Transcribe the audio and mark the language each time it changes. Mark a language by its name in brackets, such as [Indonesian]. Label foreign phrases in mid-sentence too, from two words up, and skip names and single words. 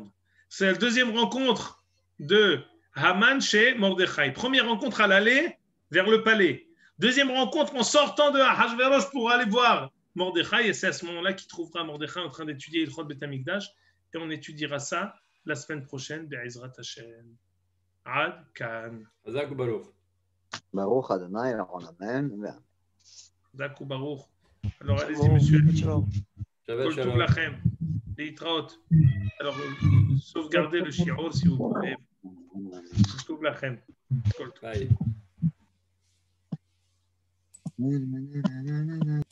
[French] C'est la deuxième rencontre de Haman chez Mordechai. Première rencontre à l'aller vers le palais. Deuxième rencontre en sortant de Ahashverosh pour aller voir Mordechai. Et c'est à ce moment-là qu'il trouvera Mordechai en train d'étudier [Hebrew] הלכות בית המקדש. [French] Et on étudiera ça la semaine prochaine. [Hebrew] בעזרת השם. עד כאן. ברוך אדוני, אמן. זכו ברוך. [French] Alors, allez-y, monsieur. Ciao. [Hebrew] כל טוב לכם. להתראות. [French] Alors, sauvegardez le shiur si vous pouvez. [Hebrew] כל טוב לכם. כל טוב. [French] Bye.